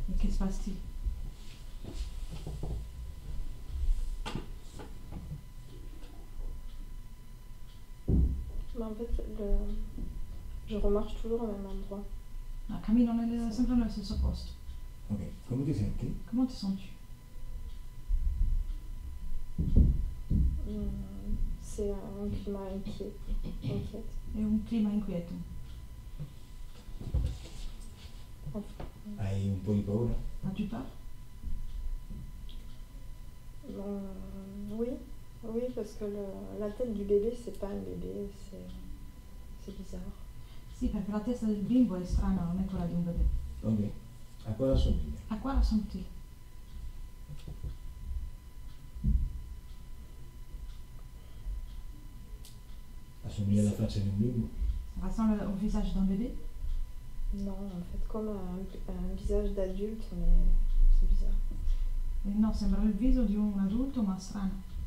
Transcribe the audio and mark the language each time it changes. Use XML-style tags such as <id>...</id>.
<fr>Et qu'est-ce qui se passe-t-il? Mais en fait, je remarche toujours au même endroit.</fr> <it>Ah, cammino sempre nello stesso posto. Ok, come ti senti?</it> <fr>Comment te sens-tu? C'est un climat inquiet. Inquiète.</fr> <it>È un clima inquieto. Hai un po' di paura?</it> <fr>As-tu peur? Oui, oui, parce que la tête du bébé, c'est pas un bébé, c'est bizarre.</fr> <it>Sì, perché la testa del bimbo è strana, non è quella di un bebè. Ok. A cosa assomiglia?</it> <fr>A quoi ressemble-t-il?</fr> <it>Assomiglia alla faccia di un bimbo?</it> <fr>Ça ressemble au visage d'un bébé? Non, en fait, comme un visage d'adulte, mais c'est bizarre.</fr> <it>No, sembra il viso di un adulto, ma strano.</it>